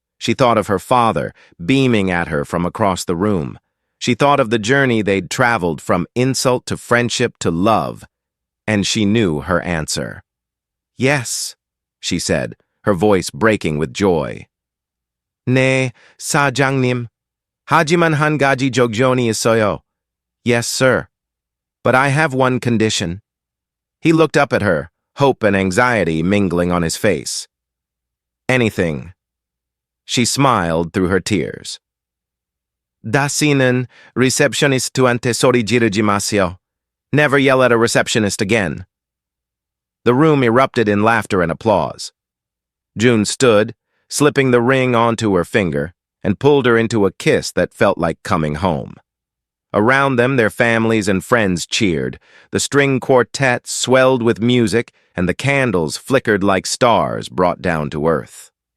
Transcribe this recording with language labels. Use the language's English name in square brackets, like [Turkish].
[English] She thought of her father, beaming at her from across the room. She thought of the journey they'd traveled from insult to friendship to love, and she knew her answer. Yes, she said, her voice breaking with joy. [Korean] 네, 사장님. 하지만 한 가지 조건이 있어요. [English] Yes, sir. But I have one condition. He looked up at her, hope and anxiety mingling on his face. Anything. She smiled through her tears. [Korean] 다시는 receptionist한테 소리 지르지 마세요. [English] Never yell at a receptionist again. The room erupted in laughter and applause. June stood, slipping the ring onto her finger, and pulled her into a kiss that felt like coming home. Around them, their families and friends cheered. The string quartet swelled with music, and the candles flickered like stars brought down to earth.